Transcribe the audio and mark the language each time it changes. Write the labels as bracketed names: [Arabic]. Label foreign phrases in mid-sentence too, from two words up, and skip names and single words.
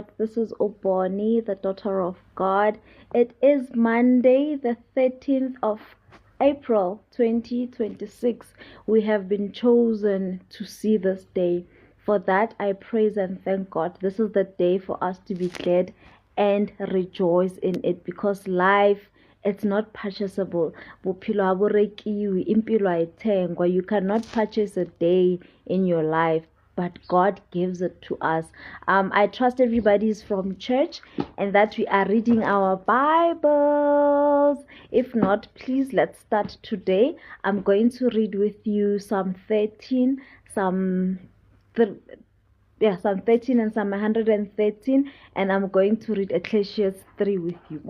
[English] This is Oboni, the daughter of God. It is Monday, the 13th of April 2026. We have been chosen to see this day. For that, I praise and thank God. This is the day for us to be glad and rejoice in it, because life, it's not purchasable. [Southern Sotho] Bophelo ha bo rekiwe, [Zulu] impilo ha e thengwa. [English] You cannot purchase a day in your life, but God gives it to us. I trust everybody is from church and that we are reading our Bibles. If not, please let's start today. I'm going to read with you Psalm 13, Psalm 13 and Psalm 113, and I'm going to read Ecclesiastes 3 with you.